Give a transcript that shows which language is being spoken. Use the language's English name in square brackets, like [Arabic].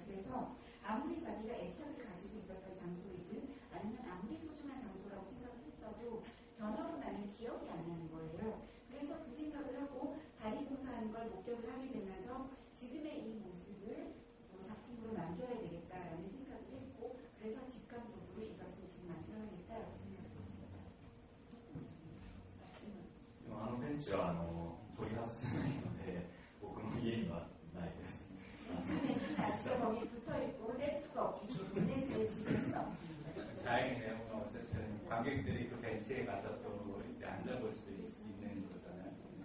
[Korean] 그래서 아무리 자기가 애착을 가지고 있었던 장소이든 아니면 아무리 소중한 장소라고 생각을 했어도 변하고 나면 기억이 안 나는 거예요. 그래서 그 생각을 하고 다리 공사하는 걸 목격을 하게 되면서 지금의 이 모습을 작품으로 남겨야 되겠다라는 생각을 했고, 그래서 직감적으로 이것을 지금 만들어야겠다라고 생각했습니다. [Japanese] でもベンチは取り外せないので、僕の家にはないです。 [Korean] 그 벤치는 아직도 거기 붙어있고 뗄 수가 없기 때문에 제 집에는 없습니다. 다행이네요. 어쨌든 관객들이 그 벤치에 가서 또 이제 앉아볼 수 있는 거잖아요.